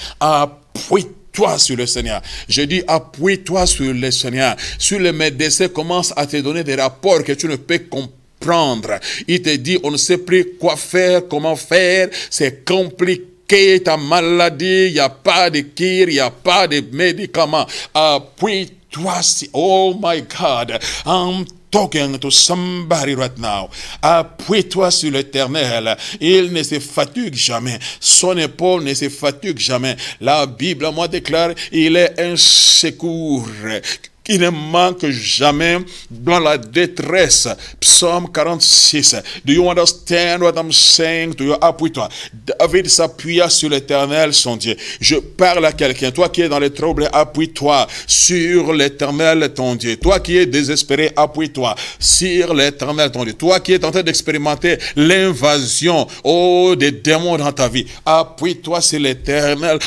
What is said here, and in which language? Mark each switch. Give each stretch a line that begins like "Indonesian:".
French: Appuie-toi sur le Seigneur. Je dis appuie-toi sur le Seigneur. Sur le médecin commence à te donner des rapports que tu ne peux comprendre prendre. Il te dit, on ne sait plus quoi faire, comment faire, c'est compliqué, ta maladie, il n'y a pas de cure, il n'y a pas de médicaments. Appuie-toi,
English: oh my God, I'm talking to somebody right now.
French: Appuie-toi sur l'Éternel. Il ne se fatigue jamais. Son épaule ne se fatigue jamais. La Bible, moi, déclare, il est un secours. Il ne manque jamais dans la détresse. Psaume 46.
English: Do you understand what I'm saying to you?
French: Appuie-toi. David s'appuya sur l'Éternel, son Dieu. Je parle à quelqu'un. Toi qui es dans les troubles, appuie-toi sur l'Éternel, ton Dieu. Toi qui es désespéré, appuie-toi sur l'Éternel, ton Dieu. Toi qui es en train d'expérimenter l'invasion, oh, des démons dans ta vie, appuie-toi sur l'Éternel.